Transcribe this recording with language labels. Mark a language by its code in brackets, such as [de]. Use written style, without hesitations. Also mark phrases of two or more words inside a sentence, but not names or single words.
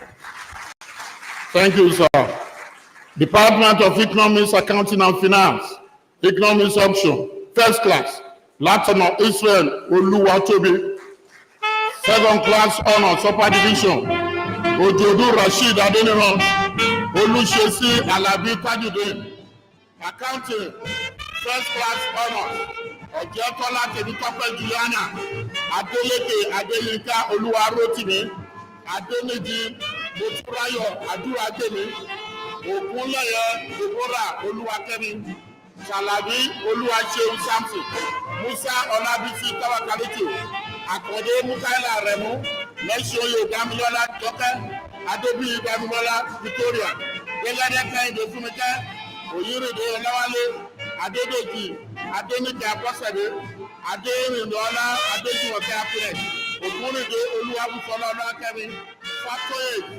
[en] Thank you, sir. Department of Economics, Accounting and Finance, Economics Option, first class, Latin of Israel, Oluwatobi, second class honors, upper division, Ojodu Rashid Adeniran, Olushesi Alabi Tajudin, Accounting, first class honors. Ọ̀jẹ̀tọ́lá Tèmítọ́pẹ́ Juliana, Adélékè Adéyínká Olúwarótìmí, Adéníjì Motúráyọ̀ Adúradémi, Ògúnlẹ̀yẹ Deborah Olúwakẹ́mi, Ṣàlàbí Olúwaṣeun Samson, Musa Ọlábísí Táwákálítì, Àkàndé Mukaila Rẹ̀mú, Lẹ́ṣọ́yè Dámilọ́lá Jọkẹ́, Adébíyí Dámilọ́lá Victoria, Gbẹ́gẹ́dẹ́ Kẹ́hìndé Fúnmikẹ́, Òyìnrìndé Ọláwálé, Adédèjì, Adéníkè Abọ́sẹ̀dé, Adérìndọ́lá Adéjùmọ̀kẹ́ Apilẹ̀, Ògúnrìndé Olúwabùsọ́lá Ọlákẹ́mi, Fátóyè